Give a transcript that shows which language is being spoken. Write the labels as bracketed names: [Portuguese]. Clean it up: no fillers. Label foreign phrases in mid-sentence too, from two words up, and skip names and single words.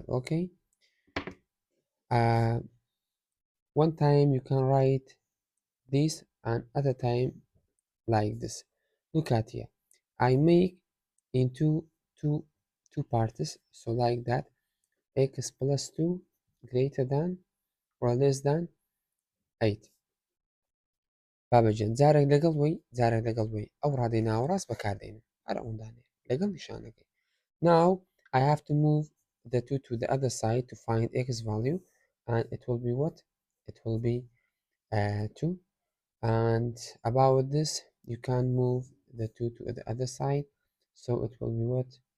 [English] Okay, uh, one time you can write this and other time like this. Look at here, I make into two parts, so like that, x plus 2 greater than or less than 8. [Central Kurdish] بابەجان جارێک لەگەڵ وەی جارێک لەگەڵ وەی ئەو ڕادەی ناوەڕاست بەکاردێن هەر ئەوەندانێ لەگەڵ نیشانەکەی. [English] Now I have to move the 2 to the other side to find x value, and it will be what? It will be 2. And about this, you can move the 2 to the other side, so it will be what?